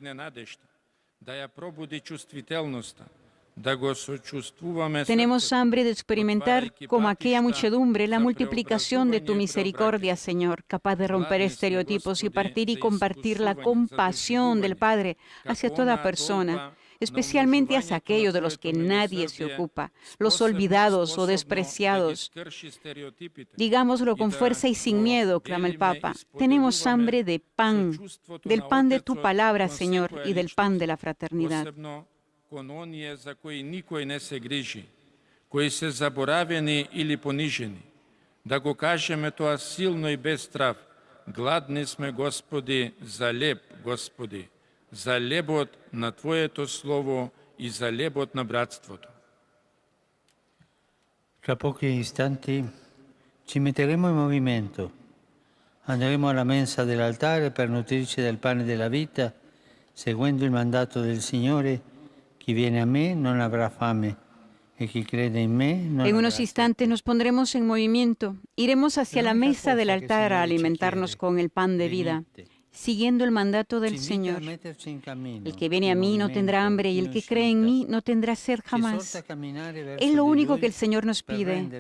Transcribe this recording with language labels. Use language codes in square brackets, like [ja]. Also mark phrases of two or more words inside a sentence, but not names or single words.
[es] Tenemos hambre de experimentar como aquella muchedumbre la multiplicación de tu misericordia, Señor, capaz de romper estereotipos y partir y compartir la compasión del Padre hacia toda persona, especialmente hacia aquellos de los que nadie se ocupa, los olvidados o despreciados. Digámoslo con fuerza y sin miedo, clama el Papa. Tenemos hambre de pan, del pan de tu palabra, Señor, y del pan de la fraternidad. [mk] Залебот на Твоето Слово и залебот на братството. [it] Tra pochi istanti ci metteremo in movimento. Andremo alla mensa dell'altare per nutrirci del pane della vita, seguendo il mandato del Signore: chi viene a me non avrà fame. [es] En unos instantes nos pondremos en movimiento. Iremos hacia la mesa del altar a alimentarnos con el pan de vida, siguiendo el mandato del Señor. El que viene a mí no tendrá hambre y el que cree en mí no tendrá sed jamás. Es lo único que el Señor nos pide.